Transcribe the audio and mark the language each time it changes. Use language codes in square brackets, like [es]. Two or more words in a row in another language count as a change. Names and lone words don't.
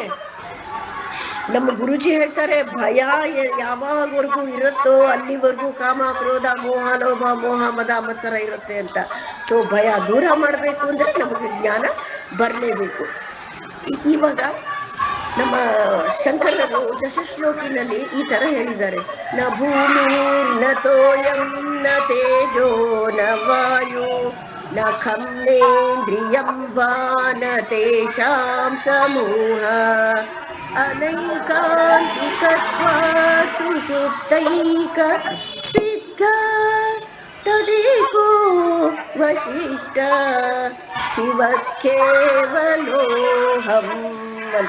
[kn] ನಮ್ಮ ಗುರುಜಿ ಹೇಳ್ತಾರೆ, ಭಯ ಯಾವಾಗವರೆಗೂ ಇರುತ್ತೋ ಅಲ್ಲಿವರೆಗೂ ಕಾಮ ಕ್ರೋಧ ಮೋಹ ಲೋಭ ಮೋಹ ಮದ ಮತ್ಸರ ಇರುತ್ತೆ ಅಂತ. ಸೊ ಭಯ ದೂರ ಮಾಡಬೇಕು ಅಂದ್ರೆ ನಮಗೆ ಜ್ಞಾನ ಬರಲೇಬೇಕು. ಇವಾಗ ನಮ್ಮ ಶಂಕರರು ದಶಶ್ಲೋಕಿನಲ್ಲಿ ಈ ತರ ಹೇಳಿದ್ದಾರೆ, [sa] ನ ಭೂಮಿರ್ ನ ತೋಯಂ ನ ತೇಜೋ ನ ವಾಯು ನ ಖಂ ನೇಂದ್ರಿಯಂ ವಾ ನ ತೇಷಾಂ ಸಮೂಹ ಅನೈಕಾಂತಿಕತ್ವಾತ್ ಸುಷುಪ್ತೈಕ ಸಿದ್ಧ ತದೇಕೋ ವಸಿಷ್ಠ ಶಿವ ಕೇವಲೋಹಂ ಅಂತ.